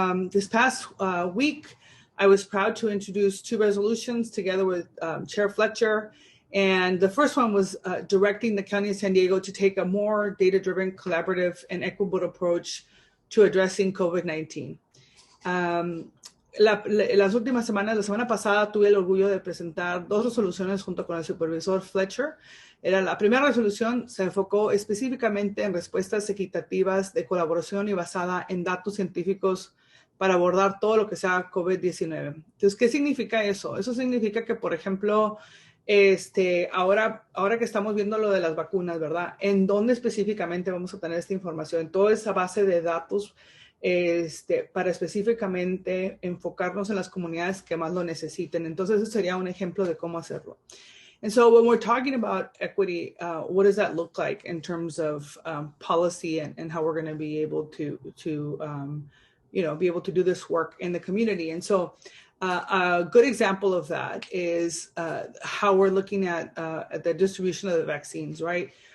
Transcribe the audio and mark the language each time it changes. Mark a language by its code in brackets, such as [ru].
[en] This past week, I was proud to introduce 2 resolutions together with Chair Fletcher. And the first one was directing the County of San Diego to take a more data-driven, collaborative, and equitable approach to addressing COVID-19. [es] Las últimas semanas, la semana pasada, tuve el orgullo de presentar 2 resoluciones junto con el supervisor Fletcher. La primera resolución se enfocó específicamente en respuestas equitativas de colaboración y basada en datos científicos para abordar todo lo que sea COVID-19. Entonces, ¿qué significa eso? Eso significa que, por ejemplo, ahora que estamos viendo lo de las vacunas, ¿verdad? ¿En dónde específicamente vamos a tener esta información? En toda esa base de datos para específicamente enfocarnos en las comunidades que más lo necesiten. Entonces, ese sería un ejemplo de cómo hacerlo. [en] And so when we're talking about equity, what does that look like in terms of policy and how we're going to be able to be able to do this work in the community? And so a good example of that is how we're looking at the distribution of the vaccines, right?